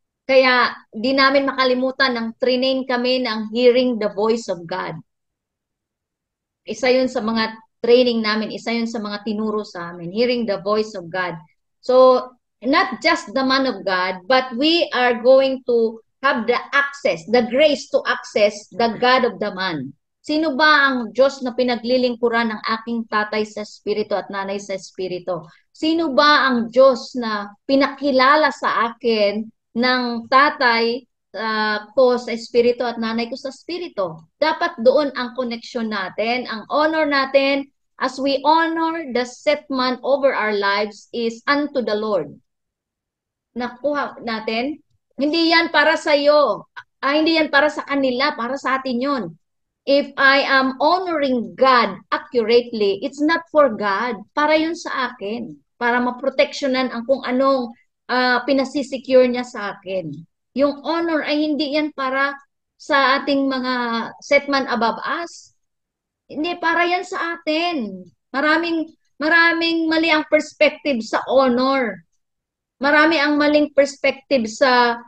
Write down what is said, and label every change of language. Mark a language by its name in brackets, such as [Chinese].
[Filipino] Kaya di namin makalimutan ng trinain kami ng [English] hearing the voice of God. [Filipino] Isa yun sa mga training namin, isa yun sa mga tinuro sa amin, [English] hearing the voice of God. So, not just the man of God, but we are going to have the access, the grace to access the God of the man. [Filipino] Sino ba ang Diyos na pinaglilingkuran ng aking tatay sa espiritu at nanay sa espiritu? Sino ba ang Diyos na pinakilala sa akin ng tatay ko sa espiritu at nanay ko sa espiritu? Dapat doon ang connection natin, ang honor natin [English] as we honor the set man over our lives is unto the Lord. [Filipino] Nakuha natin? Hindi yan para sa iyo. Hindi yan para sa kanila, para sa atin yun. [English] If I am honoring God accurately, it's not for God. [Filipino] Para yun sa akin. Para maproteksyonan ang kung anong pinasisecure niya sa akin. Yung honor ay hindi yan para sa ating mga setman above us. Hindi, para yan sa atin. Maraming mali ang perspective sa honor. Marami ang maling perspective sa